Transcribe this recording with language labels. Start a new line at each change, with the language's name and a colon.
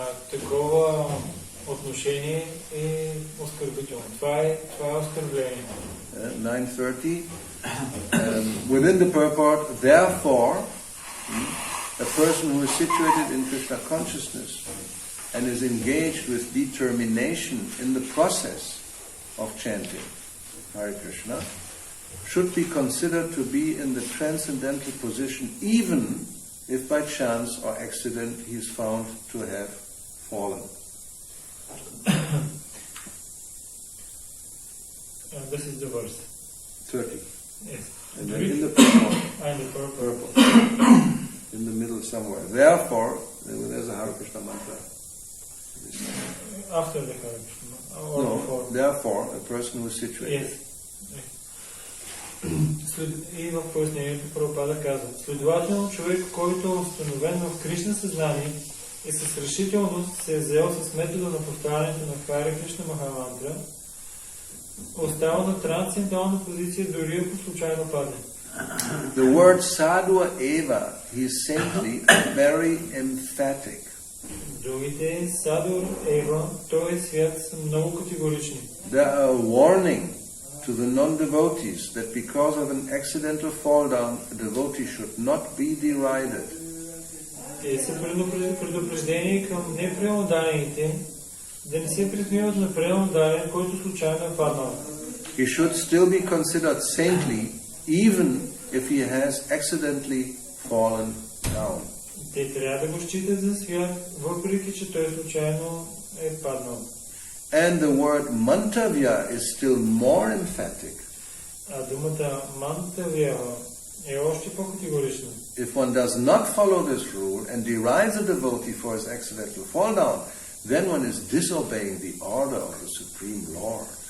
Bulgarian: Такова отношение е оскърбително. Това е оскърбление.
English: 9:30. Within the purport, therefore, a person who is situated in Krishna consciousness and is engaged with determination in the process of chanting Hare Krishna should be considered to be in the transcendental position even if by chance or accident he is found to have fallen. This is the verse. 30. Yes. And then in the purport. Purport. In the middle somewhere. Therefore, there's a Hare Krishna mantra. After the Hare Krishna. No, therefore, a person who is situated. Yes.
Bulgarian: И в пояснението Прабхупада казва, следователно човек, който е установен в Кришна съзнание и с решителност се е заел с метода на повтарянето на Харе Кришна Махамантра, остава на трансцендентална позиция, дори ако случайно падне.
English: The word sadhua eva, he is simply very emphatic.
Bulgarian: Другите садур ева, той е свят, са много категорични.
English: They are a warning to the non-devotees that because of an accidental fall down, a devotee should not be derided.
Bulgarian: Те са предупреждения към непреударените, да не се присмиват на преударен, който случайно е паднал.
English: He should still be considered saintly even if he has accidentally fallen down.
Bulgarian: Те трябва да го считат за свят, въпреки че той случайно е паднал.
English: And the word mantavya is still more emphatic.
Bulgarian: А думата мантавя е още по-категорична.
English: If one does not follow this rule and derides a devotee for his accidental fall down, then one is disobeying the order of the Supreme Lord.